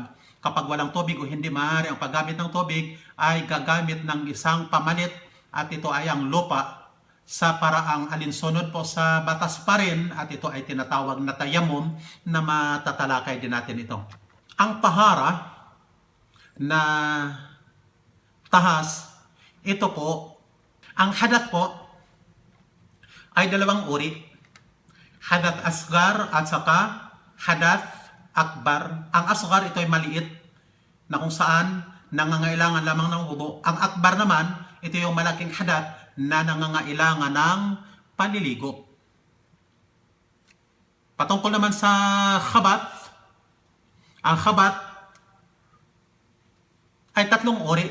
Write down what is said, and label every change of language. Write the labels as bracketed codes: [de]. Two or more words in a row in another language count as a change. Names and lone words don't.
[tl] Kapag walang tubig o hindi maaari ang paggamit ng tubig, ay gagamit ng isang pamalit at ito ay ang lupa sa paraang alinsunod po sa batas pa rin at ito ay tinatawag na tayamum na matatalakay din natin ito. Ang tahara na tahas, ito po, ang hadath po ay dalawang uri. [ar] حدث أصغر [tl] at saka [ar] حدث أكبر. [tl] Ang asghar, ito ay maliit na kung saan nangangailangan lamang ng wudu. Ang akbar naman, ito yung malaking hadath na nangangailangan ng paliligo. Patungkol naman sa khabath, ang khabath ay tatlong uri.